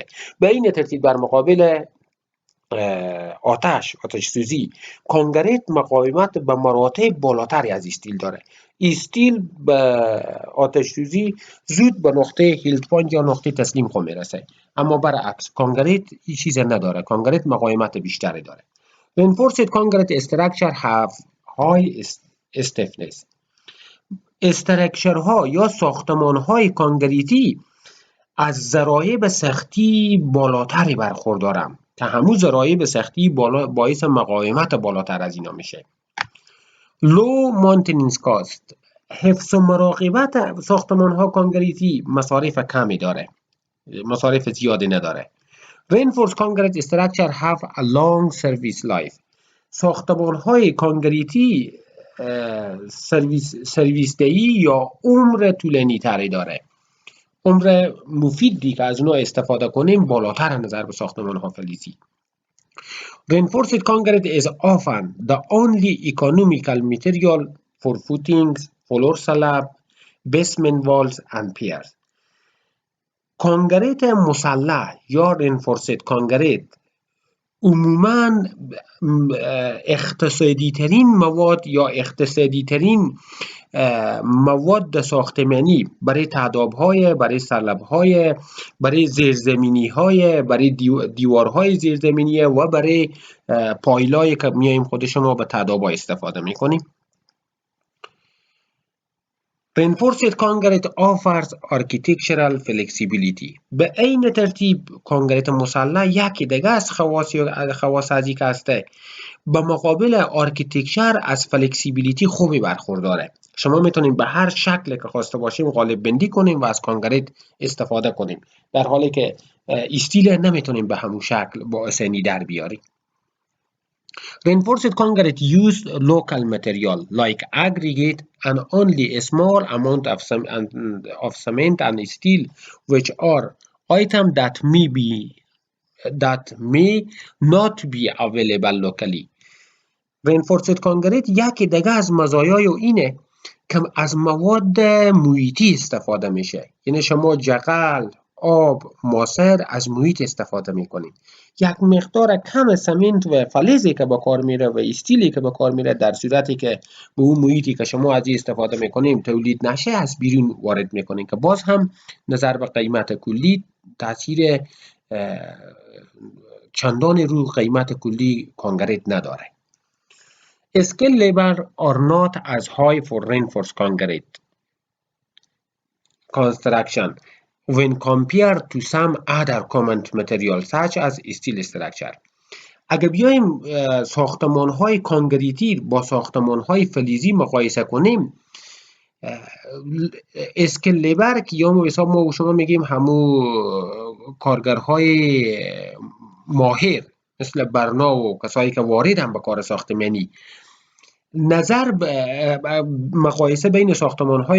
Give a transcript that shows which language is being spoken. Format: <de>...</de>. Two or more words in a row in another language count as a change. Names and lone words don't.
<fa>به این ترتیب در مقابل آتش سوزی، کانکریت مقاومت به مراتب بالاتری از استیل داره. استیل به آتش سوزی زود به نقطه</fa> <en>yield point</en> <fa>یا نقطه تسلیم خود میرسه، اما برعکس کانکریت این چیز نداره، کانکریت مقاومت بیشتری داره.</fa> <en>Reinforced concrete structure have high stiffness.</en> <fa>استرکچرها یا ساختمانهای کانکریتی از ضرایب سختی بالاتری برخوردارند که همون ضرایب سختی باعث مقاومت بالاتر از اینا میشه.</fa> <en>Low maintenance cost.</en> <fa>حفظ و مراقبت ساختمانها کانکریتی مصارف کمی داره، مصارف زیادی نداره.</fa> <en>Reinforced concrete structure have a long service life.</en> <fa>ساختمانهای کانکریتی سرویس دهی یا عمر طولانی تری داره. عمر مفیدی که از اونها استفاده کنیم بالاتر نظر به ساختمان‌ها فلزی.</fa> <en>Reinforced concrete is often the only economical material for footings, floor slab, basement walls and piers.</en> <fa>کانکریت مسلح یا</fa> <en>reinforced concrete</en> <fa>عموماً اقتصادی ترین مواد یا اقتصادی ترین مواد ساختمانی برای تعداب‌های، برای سلب‌های، برای زیرزمینی‌های، برای دیوارهای زیرزمینی و برای پایلایی که میایم خود شما به تعداب‌ها استفاده میکنیم.</fa> <en>Reinforced concrete offers architectural flexibility.</en> <fa>به این ترتیب کانکریت مسلح یکی دیگه از خواص ازی که هسته، به مقابل آرکیتکچر از فلکسیبیلیتی خوبی برخورداره. شما میتونیم به هر شکل که خواسته باشیم قالب بندی کنیم و از کانکریت استفاده کنیم، در حالی که استیل نمیتونیم به همون شکل با آسانی در بیاریم.</fa> <en>Reinforced concrete used local material like aggregate and only a small amount of cement and steel, which are items that may not be available locally. Reinforced concrete</en> <fa>یکی دیگه از مزایای اینه که از مواد محیطی استفاده میشه. یعنی شما جغل، آب، ماسر از محیط استفاده میکنید. یک مقدار کم سمنت و فلزی که به کار میره و استیلی که به کار میره، در صورتی که به اون محیطی که شما از استفاده میکنیم تولید نشه از بیرون وارد میکنیم، که باز هم نظر به قیمت کلی تاثیر چندان رو قیمت کلی کانکریت نداره.</fa> <en>Skilled labor are not as high for reinforced concrete construction when compared to some other common materials such as steel structure.</en> <fa>اگه بیایم ساختمان‌های کانکریتی با ساختمان‌های فلزی مقایسه کنیم،</fa> <en>skill labor</en> <fa>که یا ما شما میگیم همو کارگرهای ماهر مثل برنا و کسایی که واردن به کار ساختمانی، نظر مقایسه بین ساختمان‌های</fa>